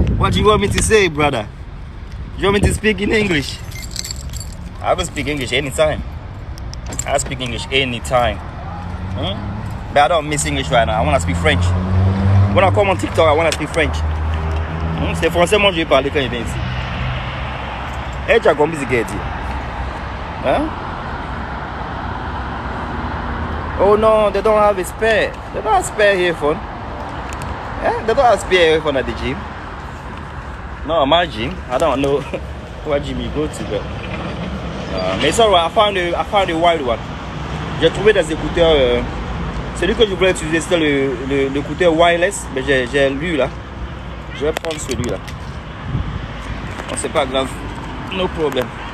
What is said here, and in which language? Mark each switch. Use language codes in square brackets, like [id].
[en] What do you want me to say, brother? You want me to speak in English? I will speak English anytime. I speak English anytime. But I don't miss English right now. I want to speak French. When I come on TikTok, I want to speak French. [fr] C'est français, moi je vais parler quand je viens ici. Hey, tu as compris ce qu'il dit? Hein? [en] Oh no, they don't have a spare. They don't have spare earphone. Yeah, they don't have spare earphone at the gym. No, my gym. I don't know what gym you go to, but mais it's alright. I found a wild one. [fr] J'ai trouvé des écouteurs. Celui que je voulais utiliser c'était l'écouteur wireless, mais j'ai lu là. Je vais prendre celui-là. Bon, c'est pas grave. [en] No problem.